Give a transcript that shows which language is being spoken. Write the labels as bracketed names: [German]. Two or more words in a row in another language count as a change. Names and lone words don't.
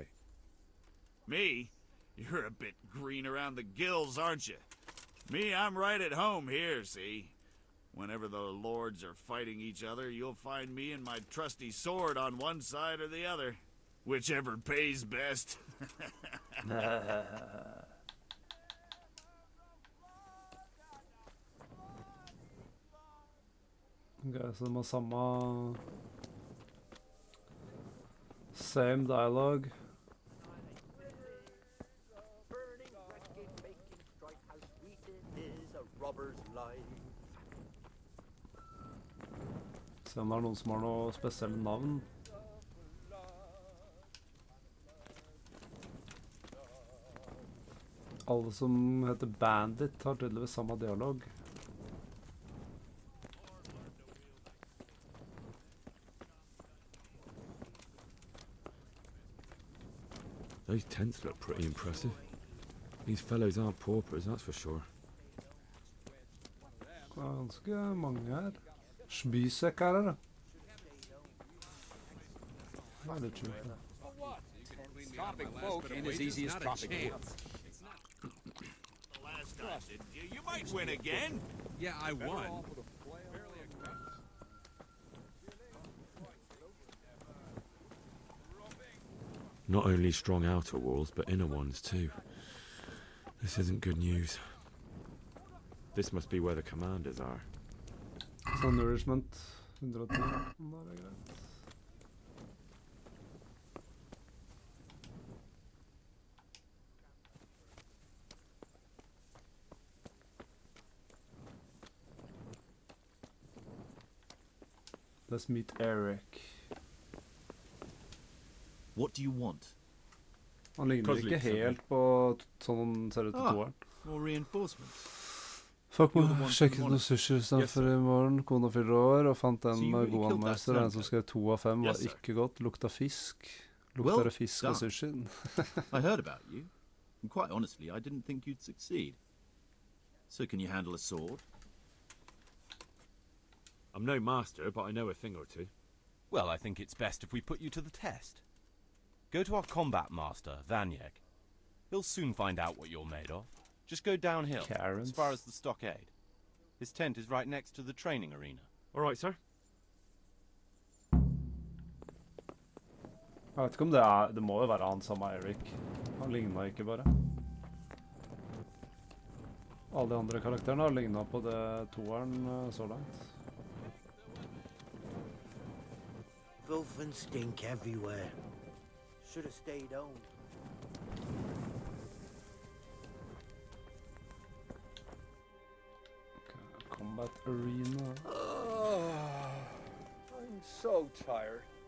[English] Me? You're a bit green around the gills, aren't you? Me, I'm right at home here, see? Whenever the lords are fighting each other, you'll find me and my trusty sword on one side or the other. Whichever pays best. [Norwegian] Okay, så de har samme... [English] Same dialogue. [Norwegian] Se om det er noen som har noe spesielle navn. Alle som heter Bandit har tydeligvis samme dialog. [English] Those tents look pretty impressive. These fellows aren't paupers, that's for sure. [Norwegian] Det er ganske mange her. Spysekk her, da. Det er litt sjukt. [English] Tropic folk ain't as easy as tropic wood. Last time, didn't you? You might win again. Yeah, I won. Not only strong outer walls, but inner ones too. This isn't good news. This must be where the commanders are. [Norwegian] Så nourishment. 110. Det er greit. [English] Let's meet Eric. What do you want? [Norwegian] Han ligner ikke helt på sånn han ser ut til toeren. [English] More reinforcements. [Norwegian] Fuck meg, sjekket noen sushi istedenfor i morgen. Kona fyller år, og fant en [English] So you really [Norwegian] god [English] killed that [Norwegian] anmeldelser. En som [English] turncoat? [Norwegian] skrev 2 av 5, [English] Yes, [Norwegian] var [English] sir. [Norwegian] ikke godt. Lukta fisk. [English] Well [Norwegian] Lukta det fisk av [English] done. [Norwegian] sushien? [English] I heard about you. And quite honestly, I didn't think you'd succeed. So can you handle a sword? I'm no master, but I know a thing or two. Well, I think it's best if we put you to the test. Go to our combat master, Vanyek. He'll soon find out what you're made of. Just go downhill, Karens. as far as the stockade. His tent is right next to the training arena. All right, sir. [Norwegian] Jeg vet ikke om det er... Det må jo være han samme Eric. Han lignet ikke bare. Alle de andre karakterene har lignet på det toeren så langt. [English] Filth and stink everywhere. Should have stayed home. Combat Arena. I'm so tired.